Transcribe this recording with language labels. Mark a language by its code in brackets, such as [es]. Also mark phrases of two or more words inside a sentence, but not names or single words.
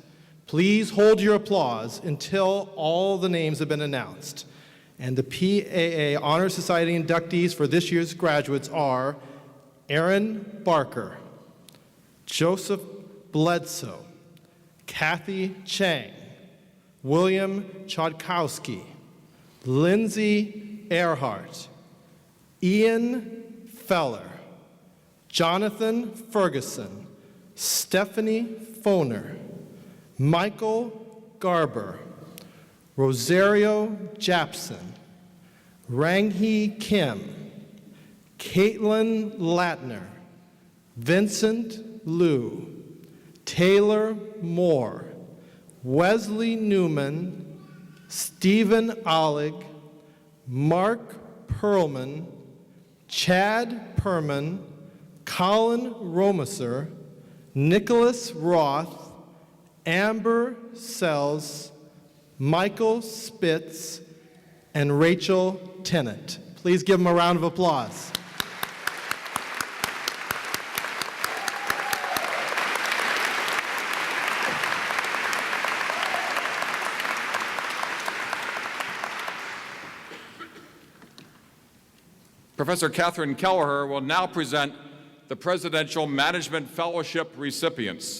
[en] Please hold your applause until all the names have been announced. And the PAA Honor Society inductees for this year's graduates are Aaron Barker, Joseph Bledsoe, Kathy Chang, William Chodkowski, Lindsay Earhart, Ian Feller, Jonathan Ferguson, Stephanie Foner, Michael Garber, Rosario Japson, Ranghee Kim, Caitlin Latner, Vincent Liu, Taylor Moore, Wesley Newman, Stephen Ollig, Mark Perlman, Chad Perman, Colin Romaser, Nicholas Roth, Amber Sells, Michael Spitz, and Rachel Tennant. Please give them a round of applause. Professor Catherine Kelleher will now present the Presidential Management Fellowship recipients.